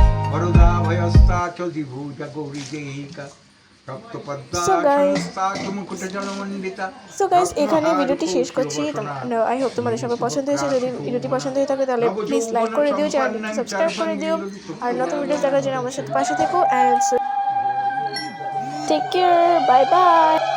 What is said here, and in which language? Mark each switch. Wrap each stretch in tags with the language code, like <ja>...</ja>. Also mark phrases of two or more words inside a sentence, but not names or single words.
<sa>वरदा भयस्ता चलति भूजा गौरी देहिका रक्तपद्मा</sa> <en>So guys-</en> <sa>समस्ता मुकुट जलमंडिता</sa> <en>so guys</en> <bn>এখানে ভিডিওটি শেষ করছি।</bn> <en>I hope</en> <bn>তোমাদের সবার পছন্দ হয়েছে। যদি ভিডিওটি পছন্দ হয়ে থাকে তাহলে প্লিজ লাইক করে দিও, চ্যানেলটি সাবস্ক্রাইব করে দিও, আর নতুন ভিডিও দেখার জন্য আমার সাথে পাশে থেকো।</bn> <en>and take care, bye bye.</en>